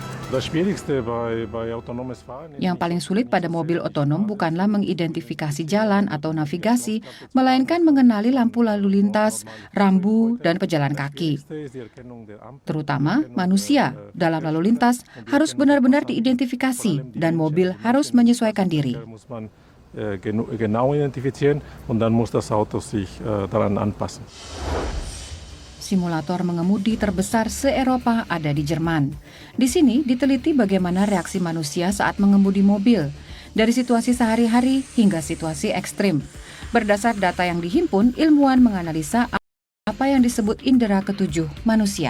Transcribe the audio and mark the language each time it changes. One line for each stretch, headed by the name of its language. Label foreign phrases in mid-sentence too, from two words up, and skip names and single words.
Indonesian: Yang paling sulit pada mobil otonom bukanlah mengidentifikasi jalan atau navigasi, melainkan mengenali lampu lalu lintas, rambu, dan pejalan kaki. Terutama manusia dalam lalu lintas harus benar-benar diidentifikasi dan mobil harus menyesuaikan diri.
German: Genau identifizieren und dann muss das Auto sich daran anpassen.
Indonesian: Simulator mengemudi terbesar se-Eropa ada di Jerman. Di sini diteliti bagaimana reaksi manusia saat mengemudi mobil, dari situasi sehari-hari hingga situasi ekstrim. Berdasar data yang dihimpun, ilmuwan menganalisa apa yang disebut indera ketujuh manusia.